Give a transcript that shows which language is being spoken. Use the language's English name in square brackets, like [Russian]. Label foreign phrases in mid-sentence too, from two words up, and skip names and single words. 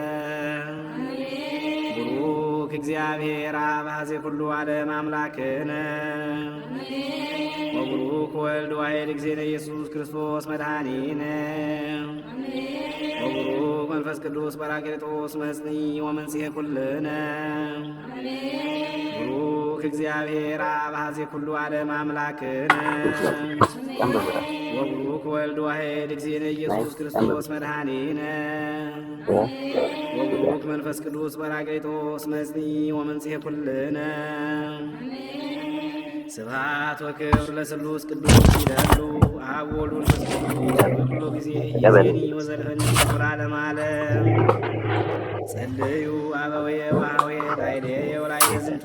[Geez] ቡሩክ እግዚአብሔር አብ ኀዜ ኩሉ ዓለም አምላክነ ወቡሩክ ወልድ ዋሕድ እግዚእነ ኢየሱስ ክርስቶስ መድኃኒነ ወቡሩክ መንፈስ ቅዱስ ጰራቅሊጦስ መጽንዒ ወመንጽሔ ኩልነ ቡሩክ እግዚአብሔር አብ ኀዜ ኩሉ ዓለም አምላክነ ወቡሩክ ወልድ ዋሕድ እግዚእነ ኢየሱስ ክርስቶስ መድኃኒነ ወቡሩክ መንፈስ ቅዱስ ጰራቅሊጦስ መጽንዒ ወመንጽሔ ኩልነ ስብሐት ወክብር ለስሉስ ቅዱስ ይላሉ አብ ወልድ ወመንፈስ ቅዱስ በኩሉ ጊዜ ይእዜኒ ወዘልፈኒ ለዓለመ ዓለም ጸልዩ አበዌ ወኀዌ ላዕሌየ ወላዕሌ ዝንቱ